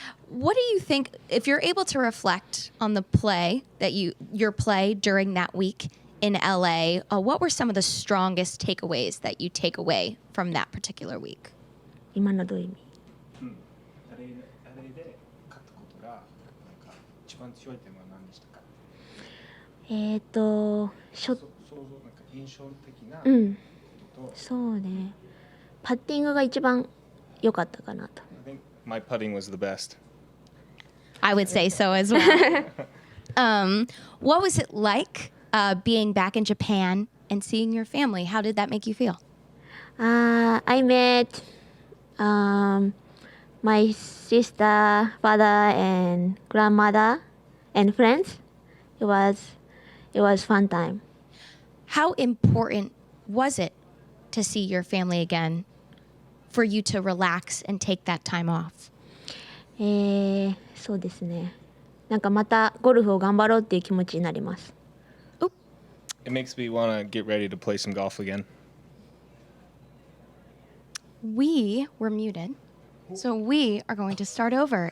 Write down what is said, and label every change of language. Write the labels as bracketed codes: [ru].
[en] What do you think, if you're able to reflect on the play that your play during that week in LA, what were some of the strongest takeaways that you take away from that particular week? [ja] 今のどういう意味？あれで勝ったことがなんか一番強い点は何でしたか？ショット。なんか印象的なことと、そうね。パッティングが一番良かったかなと。 [en] I think my putting was the best. I would say so as well. What was it like being back in Japan and seeing your family? How did that make you feel? I met my sister, father, and grandmother, and friends. It was fun time. How important was it to see your family again, for you to relax and take that time off? [ja] そうですね。なんかまたゴルフを頑張ろうっていう気持ちになります。 [en] It makes me want to get ready to play some golf again. We were muted, so we are going to start over.